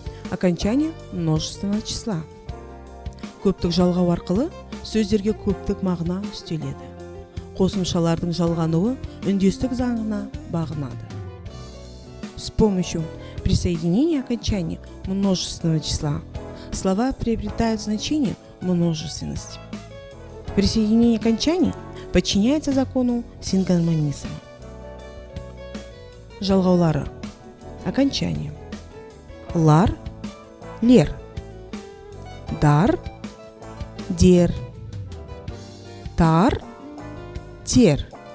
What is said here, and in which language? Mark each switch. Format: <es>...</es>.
<ru>Окончание множественного числа.</ru> <kk>Көптік жалғау арқылы сөздерге көптік мағына үстеледі. Қосымшалардың жалғануы үндестік заңына бағынады.</kk> <ru>С помощью присоединения окончания множественного числа слова приобретают значение множественности. Присоединение окончаний подчиняется закону сингармонизма.</ru> <kk>Жалғаулары. Окончание: лар, лер, дар, дер, тар, тер.</kk>